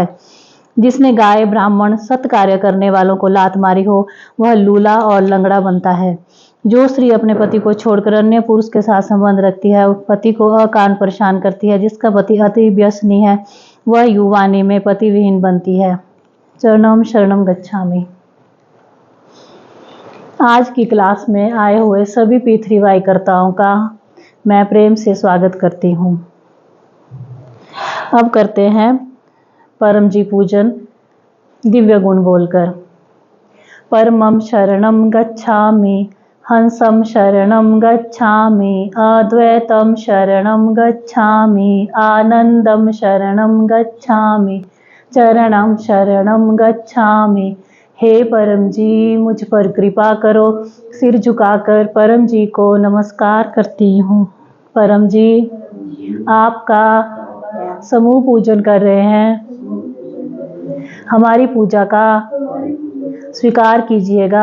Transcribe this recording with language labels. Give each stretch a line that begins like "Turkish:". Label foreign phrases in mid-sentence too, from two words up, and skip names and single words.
Hindi: जिसने गाय, ब्राह्मण, सत्कार्य करने वालों को लात मारी हो, वह लूला और लंगड़ा बनता है। जो स्त्री अपने पति को छोड़कर अन्य पुरुष के साथ संबंध रखती है, पति को अकारण परेशान करती है, जिसका पति अति व्यसनी है, वह युवानी में पति विहीन बनती है।
Sanskrit: चरणम शरणम गच्छामि।
Hindi: आज की क्लास में आए हुए सभी P3Y कर्ताओं का मैं प्रेम से स्वागत करती हूँ। अब करते हैं परम जी पूजन दिव्य गुण बोलकर।
Sanskrit: परमं शरणं गच्छामि, हंसं शरणं गच्छामि, अद्वैतं शरणं गच्छामि, आनंदं शरणं गच्छामि, चरणं शरणं गच्छामि।
Hindi: हे परम जी, मुझ पर कृपा करो। सिर झुकाकर परम जी को नमस्कार करती हूँ। परम जी, आपका समूह पूजन कर रहे हैं, हमारी पूजा का स्वीकार कीजिएगा।